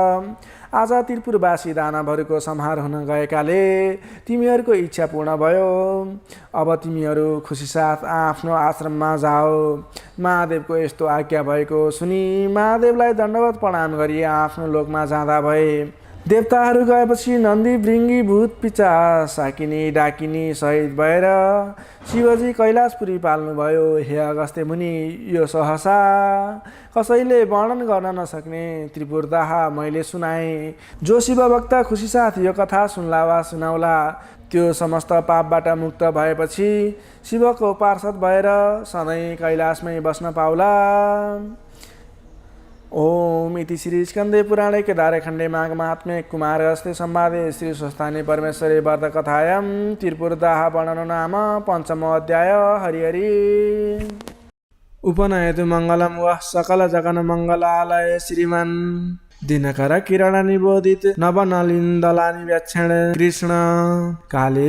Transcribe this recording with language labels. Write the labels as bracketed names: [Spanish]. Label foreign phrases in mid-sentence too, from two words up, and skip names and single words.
[Nepali] आज त्रिपुरवासी दानवहरूको संहार हुन गएकाले तिमीहरूको इच्छा पूर्ण भयो। अब तिमीहरू खुसी साथ आफ्नो आश्रममा जाओ। महादेवको यस्तो आज्ञा भएको सुनि महादेवलाई दण्डवत प्रणाम गरी आफ्नो लोकमा जाँदा भए। देवताहरू गएपछि नन्दी, भृङ्गी, भूत, पिचाच, साकिनी, डाकिनी सहित भएर शिवजी कैलाशपुरी पाल्नुभयो। हे अगस्त्य मुनि, यो सहसा कसैले वर्णन गर्न नसक्ने त्रिपुरदाह मैले सुनाएँ। जो शिवभक्त खुसी साथ यो कथा सुन्ला वा सुनाउला त्यो समस्त पापबाट मुक्त भएपछि शिवको पार्षद भएर सधैँ कैलाशमै बस्न पाउला। [Sanskrit] ओम इति श्री स्कंदे पुराणे केदारखंडे माघ महात्म्ये कुमारहस्ते संवादे श्री स्वस्थाने परमेश्वरे व्रतकथायां त्रिपुरदाह वर्णनो नाम पंचमो अध्याय। हरि हरि। उपनयतु मंगलम वः सकल जगन मंगलालय श्रीमन् दिनकर किरण निबोधित नवनलिन्दलानि व्याक्षण कृष्ण काले